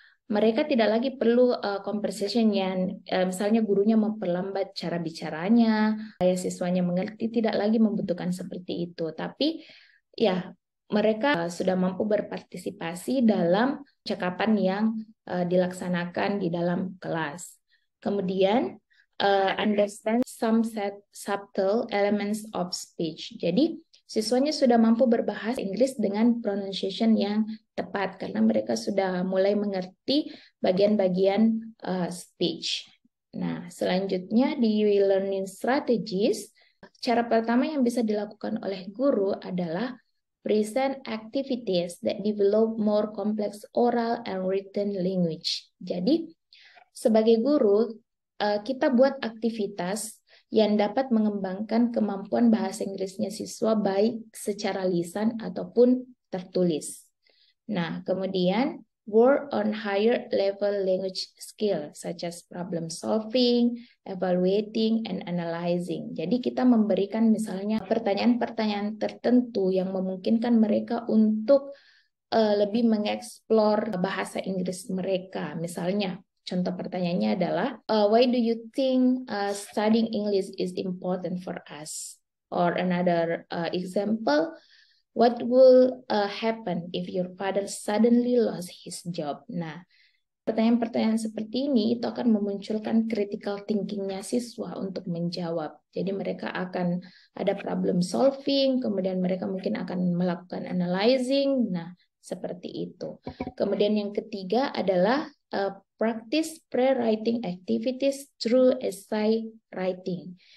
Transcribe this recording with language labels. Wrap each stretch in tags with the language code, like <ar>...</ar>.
<id>Mereka tidak lagi perlu conversation yang misalnya gurunya memperlambat cara bicaranya, supaya siswanya mengerti, tidak lagi membutuhkan seperti itu. Tapi ya mereka sudah mampu berpartisipasi dalam cakapan yang dilaksanakan di dalam kelas.</id> <en>Kemudian understand some subtle elements of speech.</en> <id>Jadi siswanya sudah mampu berbahasa Inggris dengan pronunciation yang tepat karena mereka sudah mulai mengerti bagian-bagian speech. Nah, selanjutnya di learning strategies, cara pertama yang bisa dilakukan oleh guru adalah</id> <en>present activities that develop more complex oral and written language.</en> <id>Jadi, sebagai guru, kita buat aktivitas yang dapat mengembangkan kemampuan bahasa Inggrisnya siswa baik secara lisan ataupun tertulis.</id> <en>Nah, kemudian work on higher level language skill such as problem solving, evaluating, and analyzing.</en> <id>Jadi kita memberikan misalnya pertanyaan-pertanyaan tertentu yang memungkinkan mereka untuk lebih mengeksplor bahasa Inggris mereka. Misalnya, contoh pertanyaannya adalah,</id> <en>why do you think studying English is important for us? Or another example, what will happen if your father suddenly lost his job?</en> <id>Nah, pertanyaan-pertanyaan seperti ini itu akan memunculkan critical thinking-nya siswa untuk menjawab. Jadi mereka akan ada problem solving, kemudian mereka mungkin akan melakukan analyzing. Nah, seperti itu. Kemudian yang ketiga adalah</id> <en>practice pre-writing activities through essay writing.</en>